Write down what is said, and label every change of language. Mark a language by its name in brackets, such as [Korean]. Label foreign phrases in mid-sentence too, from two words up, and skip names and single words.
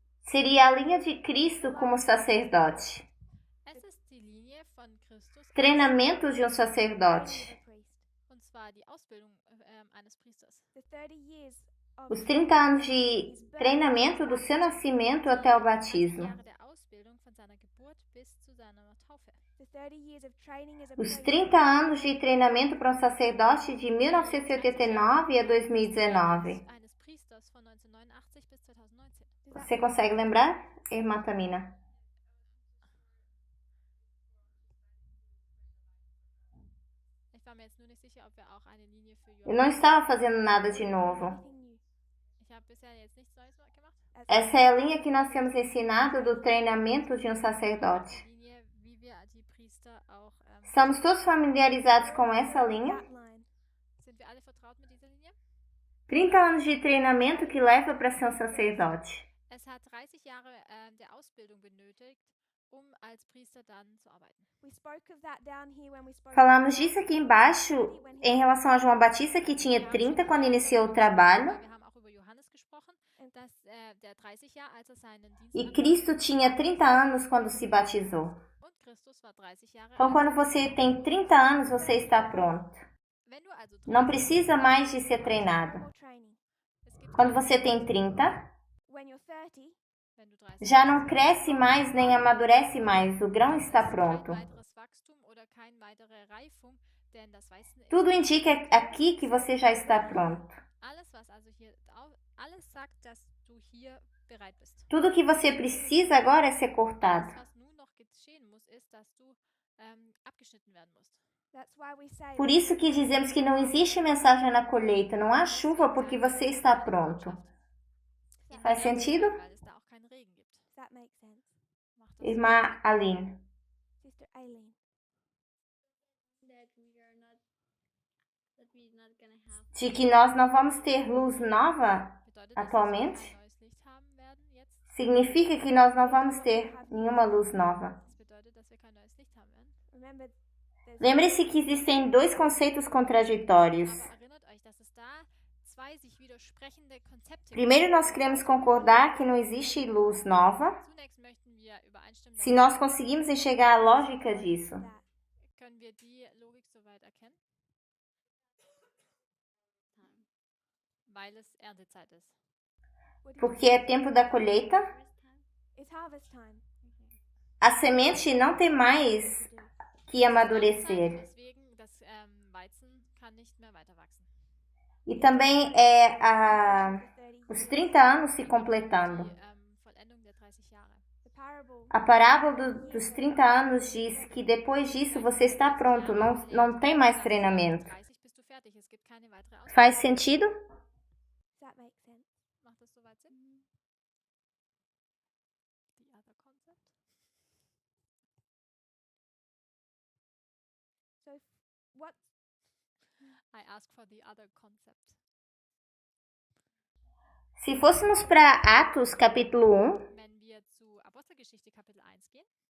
[Portuguese] seria a linha de Cristo como sacerdote. [German] Es ist die Linie von Christus [Portuguese] Treinamento de um [English] training [Portuguese] sacerdote. [English] of a priest. [German] und zwar die Ausbildung eines Priesters. [English] The 30 years of [Portuguese] Os 30 anos de treinamento do seu nascimento até o 30 batismo. [German] Jahre der Ausbildung von seiner Geburt bis zu seiner Taufe. [English] the 30 years of training as a [Portuguese] Os [English] priest. [Portuguese] 30 anos de treinamento para um sacerdote de 1989 a 2019. [German] Eines Priesters von 1989 bis 2019. [Portuguese] Você consegue lembrar, irmã Tamina? [German] Ich war mir jetzt nur nicht sicher, ob wir auch eine Linie für [Portuguese] Eu não estava fazendo nada de novo. [English] Anything new. [German] Ich habe bisher jetzt nichts Neues gemacht. [Portuguese] Essa é a linha que nós temos ensinado do treinamento de um sacerdote. [German] Die Linie, wie wir die Priester auch. [Portuguese] Estamos todos familiarizados com essa linha? [English] That line. [German] Sind wir alle vertraut mit dieser Linie? [Portuguese] 30 anos de treinamento que leva para ser um sacerdote. [German] Es hat 30 Jahre der Ausbildung benötigt, um als Priester dann zu arbeiten. [English] We spoke of that down here when we spoke. [Portuguese] Falamos disso aqui embaixo em relação a João Batista, que tinha 30 quando iniciou o trabalho, [German] Wir haben auch über Johannes gesprochen, dass der 30 Jahre, als seinen Dienst [Portuguese] e Cristo tinha 30 anos quando se batizou. [German] und Christus war 30 Jahre [Portuguese] Então, [German] alt. [Portuguese] quando você tem 30 anos, você está pronto. [German] Wenn du also [Portuguese] Não 30 precisa mais de ser treinado. [English] More training. [German] es gibt [Portuguese] Quando você tem 30, [English] When you're 30, [German] wenn du 30 [Portuguese] já não cresce mais nem amadurece mais. O grão está pronto. [German] kein weiteres Wachstum oder keine weitere Reifung, denn das Weißen ist [Portuguese] Tudo indica aqui que você já está pronto. [German] alles, was also hier alles sagt, dass du hier bereit bist. [Portuguese] Tudo que você precisa agora é ser cortado. [German] Das, was nun noch geschehen muss, ist, dass du abgeschnitten werden musst. [English] that's why we say [Portuguese] Por isso que dizemos que não existe mensagem na colheita, não há chuva porque você está pronto. Faz sentido? [German] Weil es da auch keinen Regen gibt. [English] that makes sense. [German] Macht das [Portuguese] Irmã Aline. [English] Sister Aileen. That we're not gonna have [Portuguese] De que nós não vamos ter luz nova [German] bedeutet das, [Portuguese] atualmente? [German] dass wir kein neues Licht haben werden jetzt? [Portuguese] Significa que nós não vamos ter nenhuma luz nova. [German] Das bedeutet, dass wir kein neues Licht haben werden. [English] Remember, there's [Portuguese] Lembre-se que existem dois conceitos contraditórios. [German] Aber erinnert euch, dass es da zwei sich widersprechende Konzepte [Portuguese] Primeiro, nós queremos concordar que não existe luz nova. [German] Zunächst möchten wir übereinstimmen, [Portuguese] Se nós conseguimos enxergar a lógica disso. [English] that. [German] können wir die Logik soweit erkennen, [English] time. [German] weil es Erntezeit ist. [English] What do you [Portuguese] Porque é tempo da colheita. [English] First time. It's harvest time. A semente não tem mais To do. [Portuguese] que amadurecer. [German] Deswegen, das Weizen kann nicht mehr weiter wachsen. [Portuguese] E também é [English] The 30 [Portuguese] os 30 anos se completando. [German] Die Vollendung der 30 Jahre. [English] The parable [Portuguese] A parábola dos 30 anos diz que depois disso você está pronto, não tem mais treinamento. [German] 30 bist du fertig, es gibt keine weitere Ausbildung. [Portuguese] Faz sentido? [English] does that make sense? [German] Macht das soweit Sinn? [English] The other concept? So what I ask for the other concept. [Portuguese] Se fôssemos para Atos capítulo 1, [German] Wenn wir zu Apostelgeschichte Kapitel 1 gehen.